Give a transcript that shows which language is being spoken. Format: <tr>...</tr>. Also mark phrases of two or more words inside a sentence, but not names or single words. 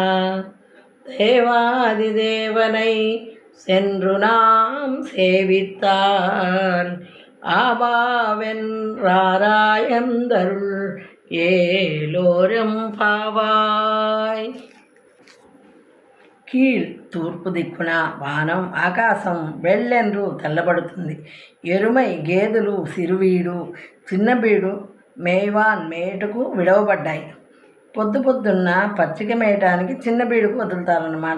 <ta>தேவாதி தேவனை சென்று நாம் சேவித்தால் ஆபாவென்றாராயந்தருள் ஏலோரம் பாவாய்.</ta> <te>కీళ్ తూర్పు దిక్కున వానం ఆకాశం వెళ్ళెండ్రు తెల్లబడుతుంది. ఎరుమై గేదెలు సిరువీడు చిన్నబీడు మేయ్వాన్ మేటుకు విడవబడ్డాయి. పొద్దున్న పచ్చిక మేయటానికి చిన్నబీడుకు వదులుతారన్నమాట.</te>